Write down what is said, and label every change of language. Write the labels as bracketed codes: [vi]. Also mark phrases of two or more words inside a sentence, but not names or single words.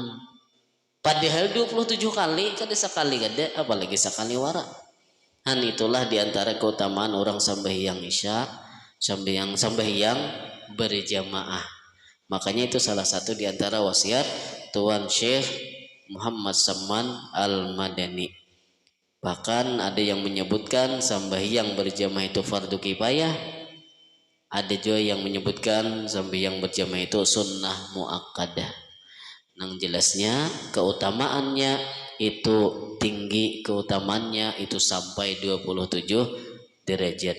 [bjn] Padahal 27 kali kada sekali kada, apalagi sekali wara. [id] Itulah diantara keutamaan orang sambil yang isya, sambil yang berjamaah. Makanya itu salah satu diantara wasiat Tuan Syekh Muhammad Saman Al-Madani. Bahkan ada yang menyebutkan sembahyang berjamaah itu [ar] فرض كفاية, [id] ada juga yang menyebutkan sembahyang berjamaah itu [ar] سنة مؤكدة. [bjn] Nang jelasnya keutamaannya itu tinggi, keutamaannya itu sampai 27 derajat.